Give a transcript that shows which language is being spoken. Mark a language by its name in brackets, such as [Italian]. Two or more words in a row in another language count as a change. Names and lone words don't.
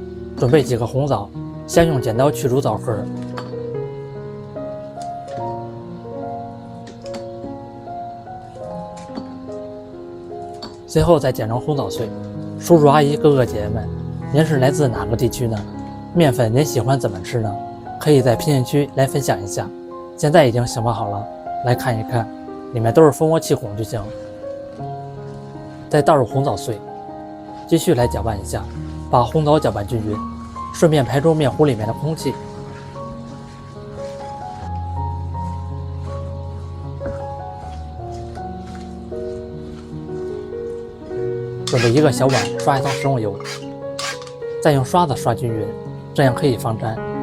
[Chinese] 准备几个紅棗，先用剪刀去除棗殼，随后再剪成紅棗碎。叔叔阿姨哥哥姐姐们，您是来自哪个地区呢？面粉您喜歡怎麼吃呢？可以在評論區來分享一下。現在已經醒發好了，來看一看，裡面都是蜂窩氣孔就行。再倒入紅棗碎，繼續來攪拌一下，把紅棗攪拌均勻，順便排出面糊裡面的空氣。準備一個小碗，刷一層食用油，再用刷子刷均勻，這樣可以防粘。